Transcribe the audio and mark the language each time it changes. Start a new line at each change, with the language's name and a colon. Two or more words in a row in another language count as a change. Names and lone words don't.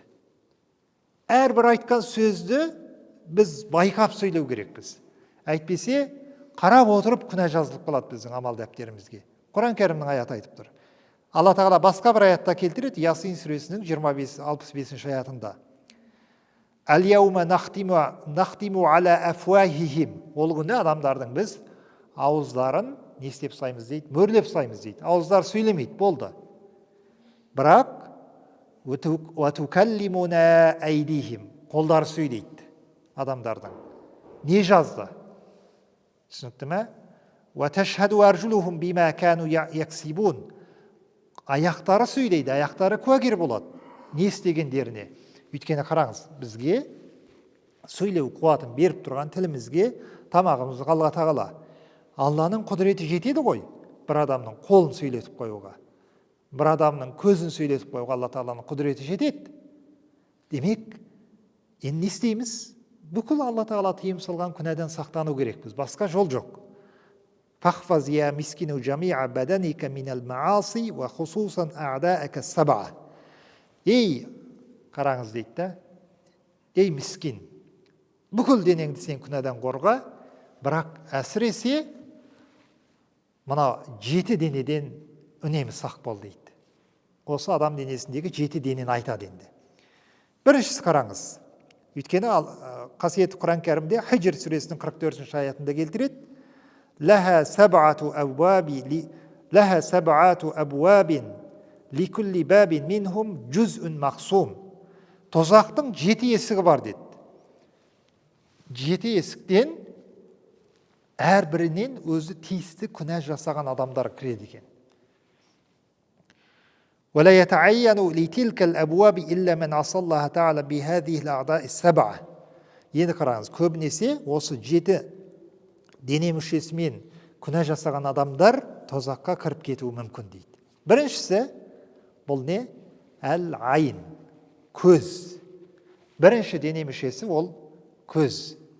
Kazakh: Әрбір айтқан сөзді біз байқап сөйлеу керекпіз. Әйтпесе, қарап отырып күнә жазылып қалады біздің амал дәптерімізге. Құран кәрімнің аяты айтып тұр. Алла Тағала басқа бір аятта келтіреді, Ясин сүресінің 65 аятында.
Arabic: اليوم نختم على أفواههم.
Kazakh: Ол күні адамдардың біз ауыздарын не істеп саймыз дейді, мөрлеп саймыз дейді. Ауыздар сөйлемейді, болды. Бірақ
Arabic: وتكلمنا أيديهم.
Kazakh: Қолдар сөйлейді. адамдардың. Не жазды? Түсінікті ме?
Arabic: وَتَشْهَدُ أَرْجُلُهُمْ بِمَا كَانُوا يَكْسِبُونَ.
Kazakh: Аяқтары сөйлейді, аяқтары куәгер болады. Не істегендеріне. Өйткені қараңыз, бізге сөйлеу қуатын беріп тұрған тілімізге тамағымызды Алла тағала. Алланың құдіреті жетеді ғой, бір адамның қолын сөйлетіп қоюға. Бір адамның көзін сөйлетіп қоюға Алла тағаланың құдіреті жетеді. Демек, енді не істейміз? Бүкіл Алла тағала тыйым салған күнәдан сақтану керекпіз. Басқа жол жоқ.
Arabic: فَحْفَظْ يَا مِسْكِنُ جَمِيعَ بَدَنِكَ مِنَ الْمَعَاصِي وَخُصُوصًا أَعْدَاءَكَ السَّبْعَةِ.
Kazakh: Ей, қараңыз дейді да, ей міскин, бүкіл денеңді сен күнәдан қорға, бірақ әсіресе мына 7 денеден үнемі сақ бол дейді. Осы адам денесіндегі 7 денені айтады енді. Біріншісі қараңыз. Өйткені қасиетті Құран кәрімде Хиджр сүресінің 44-ші аятында келтіреді.
Arabic: لها سبعة أبواب لكل باب منهم جزء مقسوم.
Kazakh: Тозақтың 7 есігі бар деді. 7 есіктен әрбірінен өзі тиісті күнә жасаған адамдар кіреді екен.
Arabic: ولا يتعين لتلك الأبواب إلا من عصى الله تعالى بهذه الأعضاء السبعة.
Kazakh: Енді қараңыз, көбінесе осы 7 дене мүшесімен күнә жасаған адамдар тозаққа кіріп кетуі мүмкін дейді. Біріншісі, бұл не? Әл-айн, көз. Бірінші дене мүшесі ол көз.